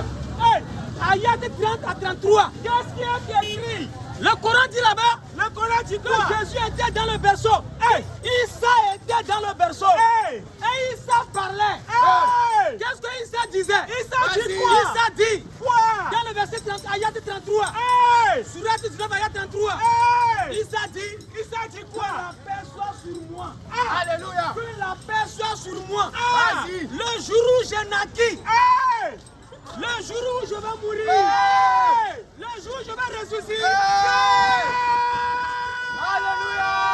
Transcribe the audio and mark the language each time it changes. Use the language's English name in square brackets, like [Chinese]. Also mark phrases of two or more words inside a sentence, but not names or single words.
[French] Ayat 30 à 33. Qu'est-ce qui est écrit? Le Coran dit là-bas. Le Coran dit quoi? Que Jésus était dans le berceau. Issa était dans le berceau. Et Issa parlait. Qu'est-ce que Issa disait? Issa dit quoi? Issa dit quoi? Dans le verset 30, ayat 33. Surat 19, ayat 33. Issa dit quoi? Que la paix soit sur moi. Alléluia. Que la paix soit sur moi. Vas-y. Le jour où je naquis. Le jour où je vais mourir. Le jour où je vais ressusciter. Alléluia.